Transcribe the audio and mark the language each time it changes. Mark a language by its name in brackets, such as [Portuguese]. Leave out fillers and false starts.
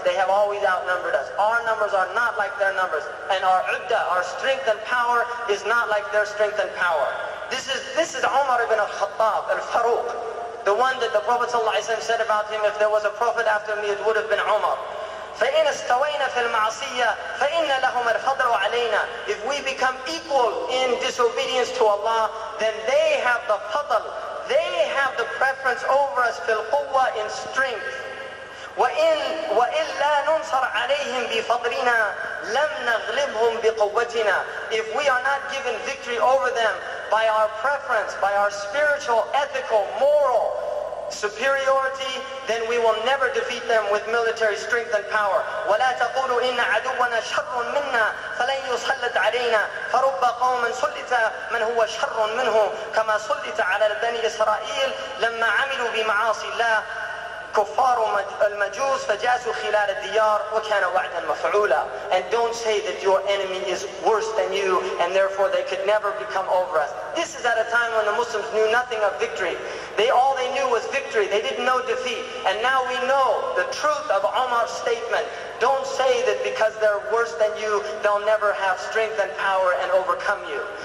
[English] They have always outnumbered us. Our numbers are not like their numbers. And our udda, our strength and power, is not like their strength and power. This is Umar ibn al-Khattab, al-Faruq. The one that the Prophet ﷺ said about him, if there was a prophet after me, it would have been Umar. [Arabic] فإن استوينا في المعصية فإن لهم الفضل علينا. [English] If we become equal in disobedience to Allah, then they have the fadl, they have the preference over us [Arabic] في القوة, [English] in strength. [Arabic] وإن لا ننصر عليهم بفضلنا لم نغلبهم بقوتنا. [English] If we are not given victory over them by our preference, by our spiritual, ethical, moral superiority, then we will never defeat them with military strength and power. [Arabic] ولا تقولوا إن عدونا شر منا فلن يسلط علينا فرب قوم سلط من هو شر منه كما سلط على بني إسرائيل لما عملوا بمعاصي الله كفار المجوس فجاسوا خلال الديار وكان وعدا مفعولا. [English] And don't say that your enemy is worse than you and therefore they could never become over us. This is at a time when the Muslims knew nothing of victory. All they knew was victory. They didn't know defeat. And now we know the truth of Umar's statement. Don't say that because they're worse than you, they'll never have strength and power and overcome you.